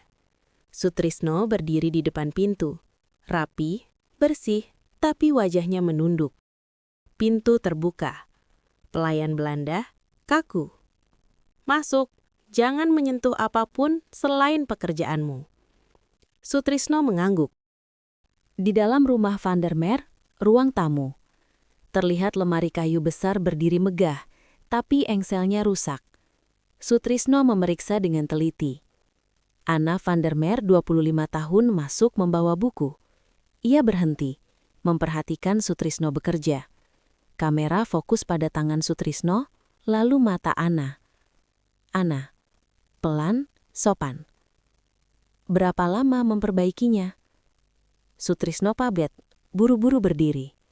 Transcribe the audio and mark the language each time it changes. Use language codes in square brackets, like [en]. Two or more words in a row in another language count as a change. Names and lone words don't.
[id] Sutrisno berdiri di depan pintu, rapi, bersih, tapi wajahnya menunduk. Pintu terbuka. Pelayan Belanda, kaku. "Masuk, jangan menyentuh apapun selain pekerjaanmu." Sutrisno mengangguk. Di dalam rumah van der Meer, ruang tamu. Terlihat lemari kayu besar berdiri megah, tapi engselnya rusak. Sutrisno memeriksa dengan teliti. Anna van der Meer, 25 tahun, masuk membawa buku. Ia berhenti, memperhatikan Sutrisno bekerja. Kamera fokus pada tangan Sutrisno, lalu mata Anna. Anna, pelan, sopan. "Berapa lama memperbaikinya?" Sutrisno pabet, buru-buru berdiri.